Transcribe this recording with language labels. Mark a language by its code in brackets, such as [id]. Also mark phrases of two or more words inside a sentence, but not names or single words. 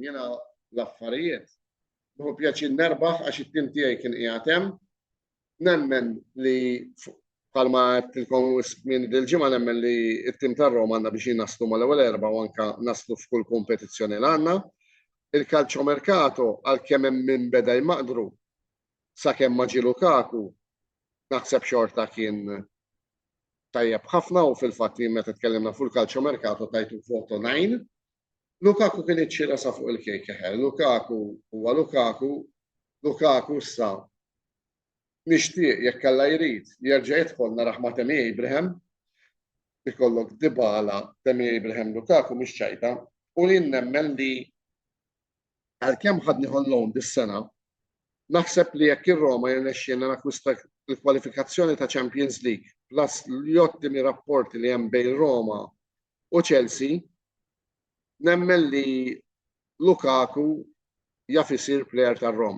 [mt] Jiena l-affarijiet hu pjaċir nerbaħ għax it-tim tiegħi kien qiegħed hemm. Nemmen li bħalma qedtilkom minn dil-ġimgħa nemmen li t-tim tar-Roma għandna biex naslu mal-ewwel erba' u anke naslu f'kull kompetizzjoni li għandna. Il- [it] calcio mercato [mt] għalkemm hemm min beda jmaqdru sakemm ma ġie Lukaku naħseb xorta kien tajjeb ħafna u fil-fatt meta tkellimna fuq il- [it] calcio mercato [mt] tajtu foto 9. Lukaku kien iċċira sa fuq il-kejk eħel. Lukaku huwa Lukaku issa nixtieq jekk alla jrid jerġa' jidħol naraħ ma' Tammy Abraham ikollok Dybala, Tammy Abraham, Lukaku mhix ċajta u li nemmen li għalkemm ħadd nieħu l-loan dis-sena naħseb li jekk ir-Roma jirnexxielna nakkwista l-kwalifikazzjoni ta' Champions League plus l-ottimi rapporti li hemm bejn Roma u Chelsea, nemmen li Lukaku jaf isir plejer tar-Roma.